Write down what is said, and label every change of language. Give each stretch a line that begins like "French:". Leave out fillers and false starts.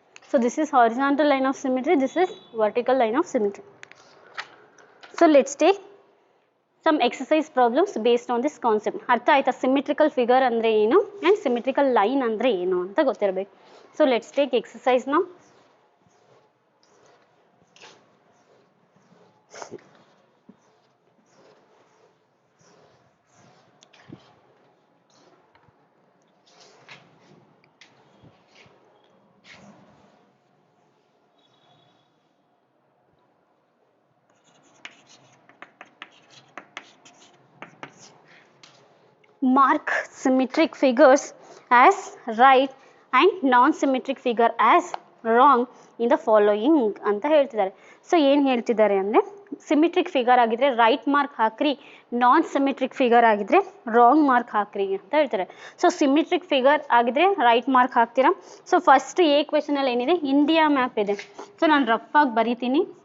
English: So this is horizontal line of symmetry, this is vertical line of symmetry. So let's take some exercise problems based on this concept.
Kannada: ಅರ್ಥ ಆಯ್ತಾ symmetrical figure ಅಂದರೆ ಏನು and symmetrical line ಅಂದರೆ ಏನು ಅಂತ ಗೊತ್ತಿರಬೇಕು.
English: So let's take exercise now. Mark symmetric figures as right and non-symmetric figure as wrong in the following
Kannada: ಅಂತ ಹೇಳ್ತಿದ್ದಾರೆ. ಸೊ ಏನು ಹೇಳ್ತಿದ್ದಾರೆ ಅಂದರೆ, ಸಿಮಿಟ್ರಿಕ್ ಫಿಗರ್ ಆಗಿದ್ರೆ ರೈಟ್ ಮಾರ್ಕ್ ಹಾಕ್ರಿ, ನಾನ್ ಸಿಮಿಟ್ರಿಕ್ ಫಿಗರ್ ಆಗಿದ್ರೆ ರಾಂಗ್ ಮಾರ್ಕ್ ಹಾಕ್ರಿ ಅಂತ ಹೇಳ್ತಾರೆ. ಸೊ ಸಿಮಿಟ್ರಿಕ್ ಫಿಗರ್ ಆಗಿದ್ರೆ ರೈಟ್ ಮಾರ್ಕ್ ಹಾಕ್ತೀರಾ. ಸೊ ಫಸ್ಟ್ ಎ ಕ್ವೆಶನಲ್ಲಿ ಏನಿದೆ, ಇಂಡಿಯಾ ಮ್ಯಾಪ್ ಇದೆ. ಸೊ ನಾನು ರಫ್ ಆಗಿ ಬರಿತೀನಿ.